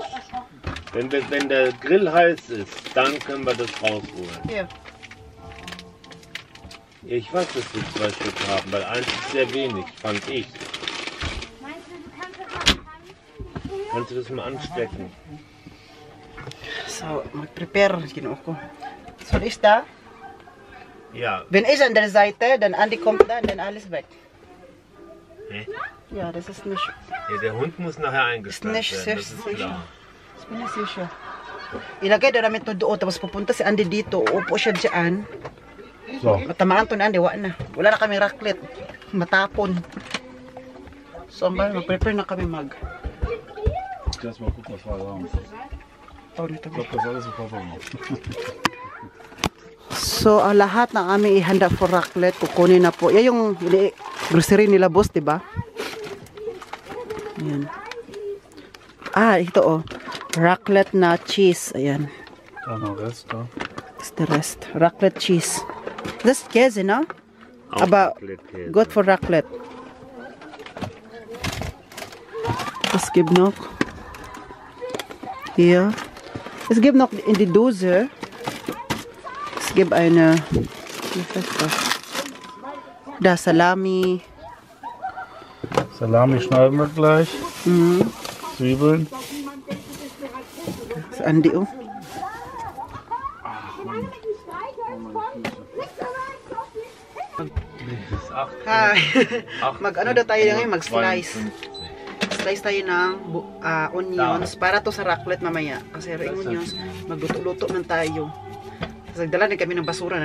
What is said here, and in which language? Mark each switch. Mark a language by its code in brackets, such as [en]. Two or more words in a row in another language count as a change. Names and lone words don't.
[de] Wenn der Grill heiß ist, dann können wir das rausholen. Hier. Ich weiß, dass wir 2 Stück haben, weil 1 ist sehr wenig, fand ich. Kannst du das mal anstecken? So, [tl] mag-prepare. Ginawa ko. [de] So, ist da? Ja. Wenn ich an der Seite, dann Andi kommt dann alles weg. Hä? Ja, das ist nicht... Ja, der Hund muss nachher eingesperrt Nicht werden, sehr das ist sicher. klar. Das bin ich sicher. [tl] Ilagay daw namin ito doon, tapos pupunta si Andy dito, upo siya dyan. So. Matamaan to ni Andy, wala na kami raclette. Matapon. So, mag-prepare na kami [de] Jetzt mal gucken, was wir da haben. Ich glaube, das ist alles im Kofferraum. So, [tl] lahat ng aming ihanda for raclette, kukunin na po. Yan yung grocery nila, boss, diba? Yan. Ito, oh. Raclette na cheese. Ayan. [de] Da noch Rest, da. [en] That's the rest. Raclette cheese. [de] Das ist Käse, no? Auch Aber Raclette-Käse. [en] good for raclette. [de] Es gibt noch hier. Es gibt noch in die Dose. Es gibt eine. Wie heißt das? Da Salami. Salami schneiden wir gleich. Mhm. Zwiebeln. Das Andi. [en] Oh. Hi. [tl] Mag-ano daw tayo ngayon? Mag-slice. Slice tayo ng onions para to sa raclette mamaya. Kasi yung onions, magluto-luto man tayo. Kasi nagdala din kami ng basura.